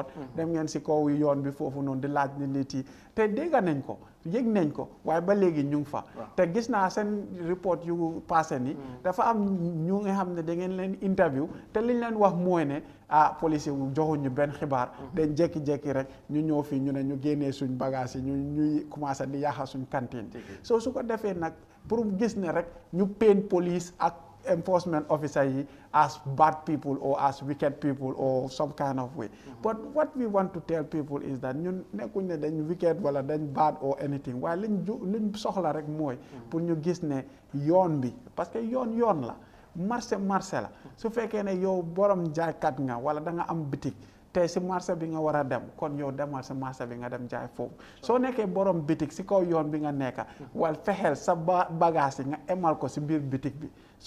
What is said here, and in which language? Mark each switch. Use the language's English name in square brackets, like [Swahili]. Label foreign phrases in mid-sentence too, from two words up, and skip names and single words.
[Wolof] dem ngeen si kaw yoon bi foofu noonu di laaj nit yi te dégg nañ ko yëg nañ ko waaye ba léegi ñu ngi fa te gis naa seen report yu passé ni dafa am ñu nga xam ne da ngeen leen interview te liñ leen wax mooy ne police wu joxuñ ñu benn xibaar dañ jékki-jékki rek ñu ñëw fii ñu ne ñu génnee suñ bagage yi ñuy commencé di yàqa suñ cantine soo su ko defee nag pour gis ne rek ñu [English] paint police [Wolof] ak [English] enforcement officer [Wolof] yi [English] as bad people or as wicked people or some kind of way but what we want to tell people is that [Wolof] ñun nekkuñ ne dañ wicked wala dañ [English] bad or anything [Wolof] waaye liñ soxla rek mooy pour ñu gis ne yoon bi [French] parce que [Wolof] yoon la marché la su fekkee ne yow borom jaaykat nga wala da nga am bitik te si marché bi nga war a dem kon yow demal si marché bi nga dem jaay foofu soo nekkee borom bitik si kaw yoon bi nga nekka wal fexeel sa bagage yi nga emal ko si biir bitik bi su